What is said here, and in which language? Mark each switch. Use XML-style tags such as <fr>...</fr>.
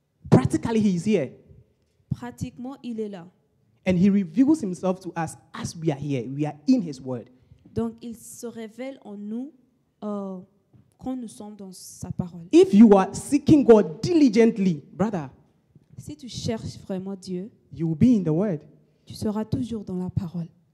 <en>Practically, he is here.</en> <fr>Pratiquement, il est là.</fr> <en>And he reveals himself to us as we are here. We are in his word.</en> <fr>Donc, il se révèle en nous quand nous sommes dans sa parole.</fr> <en>If you are seeking God diligently, brother,</en> <fr>Si tu cherches vraiment Dieu,</fr> <en>you will be in the word.</en> <fr>tu seras toujours dans la parole.</fr>